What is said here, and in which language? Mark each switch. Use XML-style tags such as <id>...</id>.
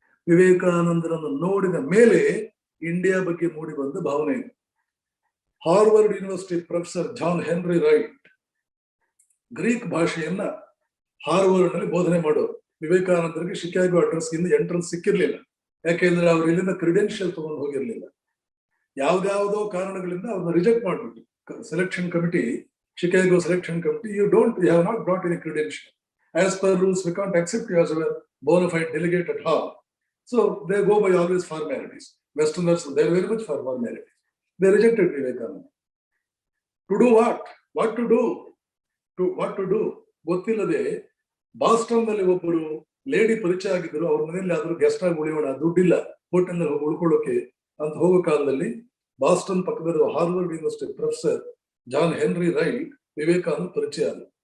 <kn>ವಿವೇಕಾನಂದರನ್ನು ನೋಡಿದ ಮೇಲೆ ಇಂಡಿಯಾ ಬಗ್ಗೆ ಮೂಡಿ ಬಂದ ಭಾವನೆ. Harvard university professor John henry right Greek ಭಾಷೆಯನ್ನ ಹಾರ್ವರ್ಡ್ ನಲ್ಲಿ ಬೋಧನೆ ಮಾಡೋರು. ವಿವೇಕಾನಂದರಿಗೆ ಶಿಕಾಗೋ ಅಡ್ರೆಸ್ ಇಂದ ಎಂಟ್ರೆನ್ಸ್ ಸಿಕ್ಕಿರ್ಲಿಲ್ಲ. ಯಾಕೆಂದ್ರೆ ಅವ್ರು ಇಲ್ಲಿಂದ ಕ್ರಿಡೆನ್ಷಿಯಲ್ ತಗೊಂಡು ಹೋಗಿರ್ಲಿಲ್ಲ. ಯಾವ್ದಾವುದೋ ಕಾರಣಗಳಿಂದ ಅವ್ರನ್ನ ರಿಜೆಕ್ಟ್ ಮಾಡ್ಬಿಟ್ಟು</kn> <en>selection committee, Chicago selection committee, you have not brought any credential. As per rules, we can't accept you as a bona fide delegate at all. So they go by always formalities. Westerners, they're very much for formalities. They rejected Vivekananda. To do what? What to do?</en> <kn>ಗೊತ್ತಿಲ್ಲದೆ Boston ನಲ್ಲಿ ಒಬ್ಬರು lady ಪರಿಚಯ ಆಗಿದ್ರು. ಅವ್ರ ಮನೆಯಲ್ಲಿ ಆದ್ರೂ guest ಆಗಿ ಉಳಿಯೋಣ, ದುಡ್ಡಿಲ್ಲ ಹೋಟೆಲ್ ನಲ್ಲಿ ಉಳ್ಕೊಳ್ಳೋಕೆ ಅಂತ ಹೋಗೋ ಕಾಲದಲ್ಲಿ ಬಾಸ್ಟನ್ ಪಕ್ಕದ Harvard university professor John henry right Vivekananda ಪರಿಚಯ ಆದ.</kn>